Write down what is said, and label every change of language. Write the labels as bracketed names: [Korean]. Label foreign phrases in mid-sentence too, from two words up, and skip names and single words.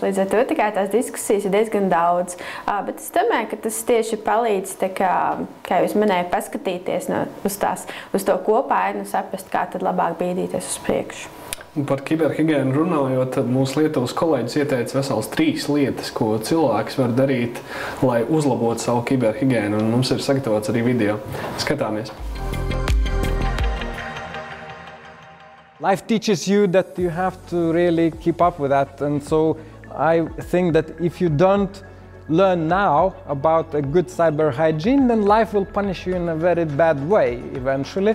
[Latvian] Līdz ar to tās diskusijas ir diezgan daudz, bet es domāju, ka tas tieši palīdz, kā jūs minēju, paskatīties uz to kopainu, saprast, kā tad labāk bīdīties uz priekšu. Par kiberhigiēnu runājot, tad mūsu Lietuvas kolēģis ieteica vesels 3 lietas, ko cilvēks var darīt, lai uzlabotu savu kiberhigiēnu, un mums ir sagatavots arī video. Skatāmies! [English] Life teaches you that you have to really keep up with that, and so I think that if you don't learn now about a good cyber hygiene, then life will punish you in a very bad way eventually.